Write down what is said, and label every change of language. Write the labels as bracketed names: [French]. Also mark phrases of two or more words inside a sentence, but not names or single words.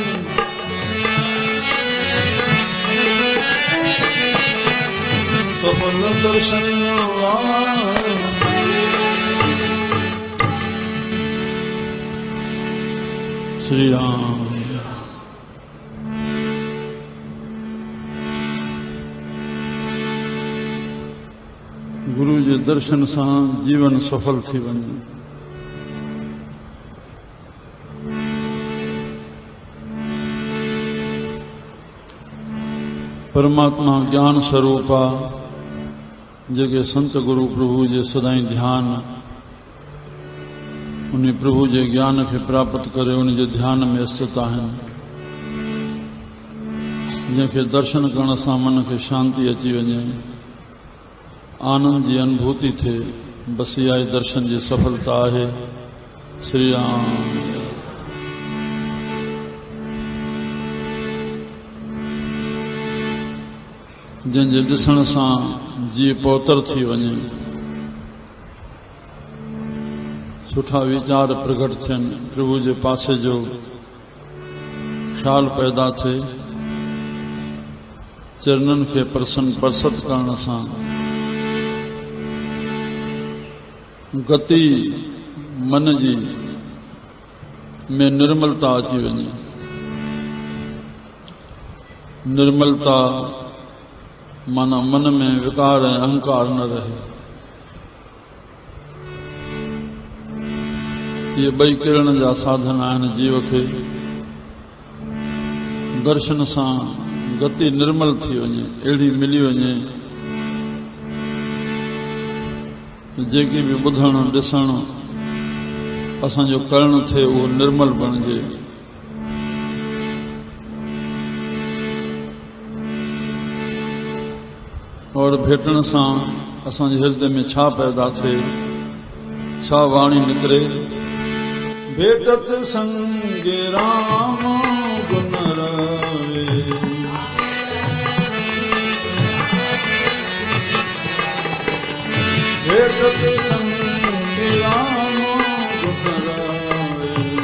[Sindhi] सफल दर्शन श्री राम। गुरु जे दर्शन सां जीवन सफल थी वञे। परमात्मा ज्ञान स्वरूप आहे। जेके संत गुरु प्रभु जे सदाई ध्यान, उन प्रभु जे ज्ञान खे प्राप्त करे उन जे ध्यान में स्थित आहिनि। जंहिंखे दर्शन करण सां मन खे शांति अची वञे, आनंद जी अनुभूति थिए, बस इहा ई दर्शन जी सफलता आहे। श्री राम। जंहिंजे ॾिसण सां जीअ पवित्र थी वञे, सुठा वीचार प्रकट थियनि, प्रभु जे पासे जो ख्याल पैदा थिए। चरणनि खे परसत करण सां गति मन जी में निर्मलता अची वञे। निर्मलता माना मन में विकार ऐं अहंकार न रहे। ये ॿई किरण जा साधन आहिनि। जीव खे दर्शन सां गति निर्मल थी वञे, अहिड़ी मिली वञे जेकी बि ॿुधण ॾिसण असांजो करण थिए उहो निर्मल बणिजे। और भेटण सां असांजे हृदय में छा पैदा थिए, छा वाणी निकिरे। [Punjabi] ਭੇਟਤ ਸੰਗ ਰਾਮ ਗੁਣ ਰਵੇ, ਭੇਟਤ ਸੰਗ ਰਾਮ ਗੁਣ ਰਵੇ,